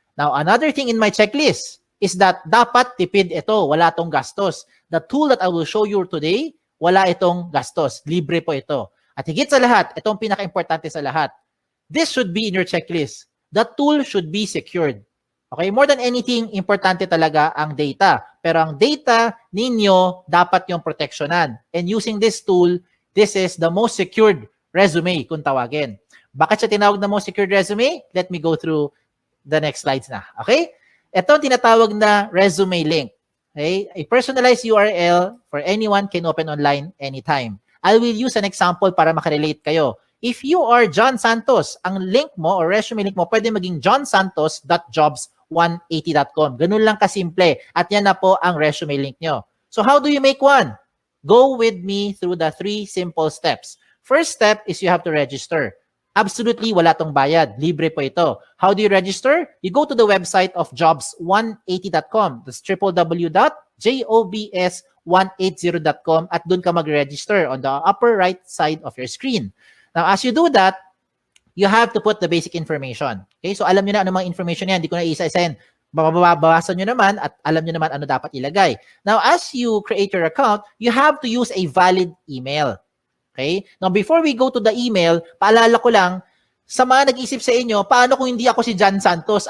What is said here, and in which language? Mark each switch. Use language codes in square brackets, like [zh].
[en] Now, another thing in my checklist is that [tl] dapat tipid ito, wala itong gastos. [en] The tool that I will show you today, [tl] wala itong gastos. Libre po ito. At higit sa lahat, itong pinaka-importante sa lahat, [en] this should be in your checklist. The tool should be secured. Okay, more than anything, [tl] importante talaga ang data. Pero ang data ninyo, dapat yung protectionan. [en] And using this tool, this is the most secured resume [tl] kung tawagin. Bakit siya tinawag na [en] most secured resume? Let me go through the next slides na. Okay? [tl] Ito ang tinatawag na resume link. [en] Okay? A personalized URL for anyone can open online anytime. I will use an example [tl] para makarelate kayo. [en] If you are John Santos, [tl] ang link mo or resume link mo pwede maging [en] johnsantos.jobs180.com. [tl] Ganun lang kasimple. At yan na po ang resume link nyo. [en] So how do you make one? Go with me through the 3 simple steps. First step is you have to register. [tl] Absolutely wala tong bayad. Libre po ito. [en] How do you register? You go to the website of jobs180.com. That's www.jobs180.com [tl] at dun ka mag-register [en] on the upper right side of your screen. Now, as you do that, you have to put the basic information. Okay? [tl] So, alam nyo na ano mga information yan. Hindi ko na isa-isahin. Babawasan nyo naman at alam nyo naman ano dapat ilagay. [en] Now, as you create your account, you have to use a valid email. Okay? Now, before we go to the email, [tl] paalala ko lang, Sa mga nag-isip sa inyo, paano kung hindi ako si John Santos?